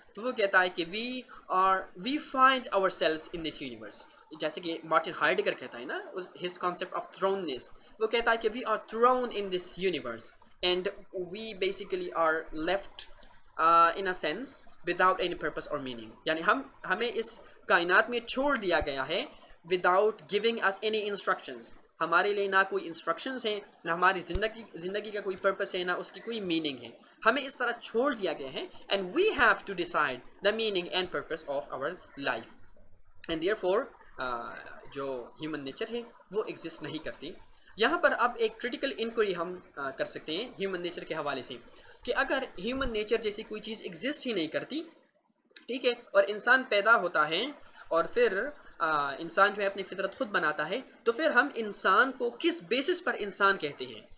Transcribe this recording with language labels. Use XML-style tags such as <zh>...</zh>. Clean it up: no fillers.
<ur>تو وہ کہتا ہے کہ</ur> <en>we find ourselves in this universe.</en> <ur>جیسے کہ مارٹن ہائیڈگر کہتا ہے نا</ur> <en>his concept of thrownness،</en> <ur>وہ کہتا ہے کہ</ur> <en>we are thrown in this universe and we basically are left in a sense without any purpose or meaning.</en> <ur>یعنی ہمیں اس کائنات میں چھوڑ دیا گیا ہے</ur> <en>without giving us any instructions.</en> <ur>ہمارے لیے نہ کوئی انسٹرکشنز ہیں، نہ ہماری زندگی کا کوئی پرپس ہے، نہ اس کی کوئی میننگ ہے. ہمیں اس طرح چھوڑ دیا گیا ہے</ur> <en>and we have to decide the meaning and purpose of our life. And therefore</en> <ur>جو ہیومن نیچر ہے وہ ایگزسٹ نہیں کرتی. یہاں پر اب ایک کرٹیکل انکوائری ہم کر سکتے ہیں ہیومن نیچر کے حوالے سے کہ اگر ہیومن نیچر جیسی کوئی چیز ایگزسٹ ہی نہیں کرتی، ٹھیک ہے، اور انسان پیدا ہوتا ہے اور پھر انسان جو ہے اپنی فطرت خود بناتا ہے، تو پھر ہم انسان کو کس بیسس پر انسان کہتے ہیں.</ur>